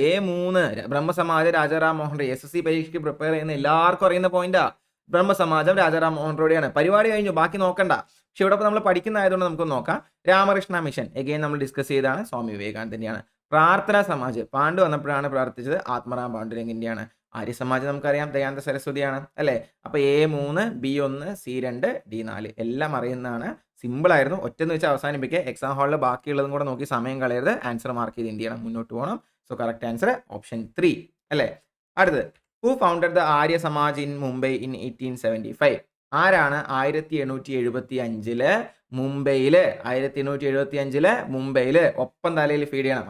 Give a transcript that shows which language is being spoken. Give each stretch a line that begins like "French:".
Malayalam: A3 Brahmo Samaj Rajaram Mohan Roy. SSC പരീക്ഷയ്ക്ക് prepare ചെയ്യുന്ന എല്ലാവർക്കും അറിയുന്ന പോയിന്റാ. ബ്രഹ്മസമാജം രാജാറാം മോഹൻ റോഡിയാണ്. പരിപാടി കഴിഞ്ഞു, ബാക്കി നോക്കണ്ട. പക്ഷെ ഇവിടെ നമ്മൾ പഠിക്കുന്നതായതുകൊണ്ട് നമുക്ക് നോക്കാം. രാമകൃഷ്ണ മിഷൻ എഗെയിൻ നമ്മൾ ഡിസ്കസ് ചെയ്തതാണ്, സ്വാമി വിവേകാനന്ദന്റെയാണ്. പ്രാർത്ഥനാ സമാജ് പാണ്ഡു വന്നപ്പോഴാണ് പ്രാർത്ഥിച്ചത്, ആത്മറാം പാണ്ഡുരംഗിന്റെയാണ്. ആര്യ സമാജ് നമുക്കറിയാം, ദയാനന്ദ സരസ്വതിയാണ് അല്ലേ? അപ്പൊ A3 B1 C2 D4 എല്ലാം അറിയുന്നതാണ്. സിമ്പിൾ ആയിരുന്നു. ഒറ്റന്ന് വെച്ച് അവസാനിപ്പിക്കുക. എക്സാം ഹാളിൽ ബാക്കിയുള്ളതും കൂടെ നോക്കി സമയം കളയരുത്. ആൻസർ മാർക്ക് ചെയ്ത് എന്ത് ചെയ്യണം, മുന്നോട്ട് പോകണം.
English: So correct answer option 3 അല്ലേ? അടുത്ത് who founded the Arya Samaj in Mumbai in 1875?
Malayalam: ആരാണ് 1875 മുംബൈയില് 1875 മുംബൈയില് ഒപ്പം തലയിൽ ഫീഡ് ചെയ്യണം.